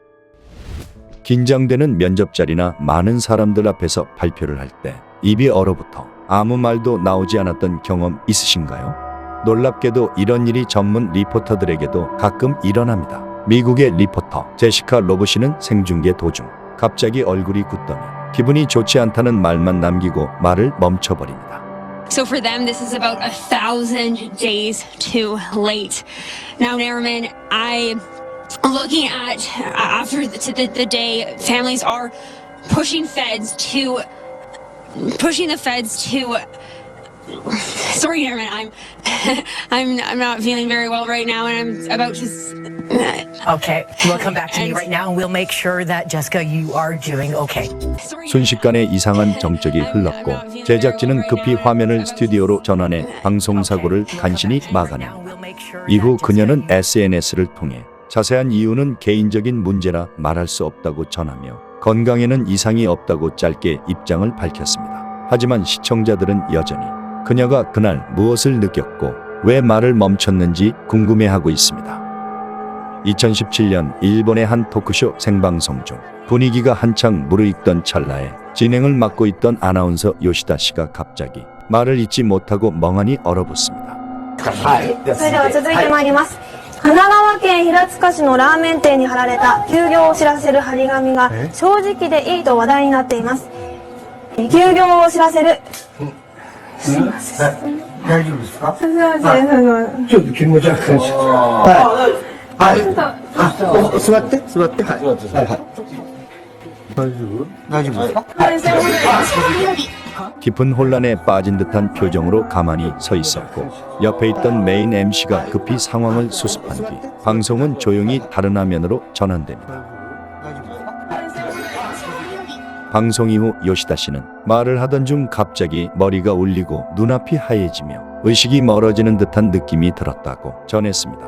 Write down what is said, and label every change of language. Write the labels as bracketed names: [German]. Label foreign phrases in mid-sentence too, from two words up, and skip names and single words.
[Korean] 긴장되는 면접 자리나 많은 사람들 앞에서 발표를 할 때 입이 얼어붙어 아무 말도 나오지 않았던 경험 있으신가요? 놀랍게도 이런 일이 전문 리포터들에게도 가끔 일어납니다. 미국의 리포터 제시카 로브시는 생중계 도중 갑자기 얼굴이 굳더니 기분이 좋지 않다는 말만 남기고 말을 멈춰버립니다. [English] So for them, this is about 1,000 days too late. Now, Nariman, I'm looking at after the day, families are pushing the feds to. Sorry, Nariman, I'm not feeling very well right now, and I'm about to. Okay, we'll come back to me right now and we'll make sure that Jessica, you are doing okay. [Korean] 순식간에 이상한 정적이 흘렀고 제작진은 급히 화면을 스튜디오로 전환해 방송사고를 간신히 막아냅니다. 이후 그녀는 SNS를 통해 자세한 이유는 개인적인 문제라 말할 수 없다고 전하며 건강에는 이상이 없다고 짧게 입장을 밝혔습니다. 하지만 시청자들은 여전히 그녀가 그날 무엇을 느꼈고 왜 말을 멈췄는지 궁금해하고 있습니다. 2017년 일본의 한 토크쇼 생방송 중 분위기가 한창 무르익던 찰나에 진행을 맡고 있던 아나운서 요시다 씨가 갑자기 말을 잇지 못하고 멍하니 얼어붙습니다. [Japanese] それでは続いてまいります。神奈川県平塚市のラーメン店に貼られた休業を知らせる張り紙が正直でいいと話題になっています。休業を知らせる。すいません。大丈夫ですか？すいません。ちょっと気持ち悪く感じはい。座って。はい。大丈夫ですか？ [Korean] 깊은 혼란에 빠진 듯한 표정으로 가만히 서 있었고 옆에 있던 메인 MC가 급히 상황을 수습한 뒤 방송은 조용히 다른 화면으로 전환됩니다. 방송 이후 요시다 씨는 말을 하던 중 갑자기 머리가 울리고 눈앞이 하얘지며 의식이 멀어지는 듯한 느낌이 들었다고 전했습니다.